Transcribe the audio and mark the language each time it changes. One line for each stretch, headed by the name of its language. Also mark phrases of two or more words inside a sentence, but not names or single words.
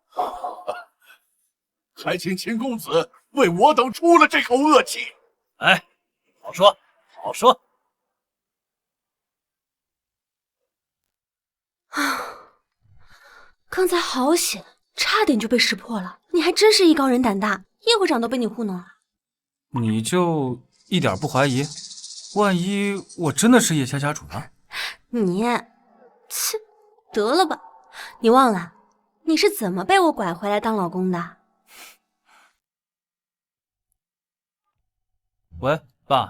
Chinese: 還請秦公子為我等出了這口惡氣。哎，好說，好說。啊，剛才好險，差點就被識破了。你還真是藝高人膽大，葉會長都被你糊弄了。你就一點不懷疑？萬一我真的是葉家家主呢？你，切，得了吧， 你忘了你是怎麼被我拐回來當老公的？喂，爸。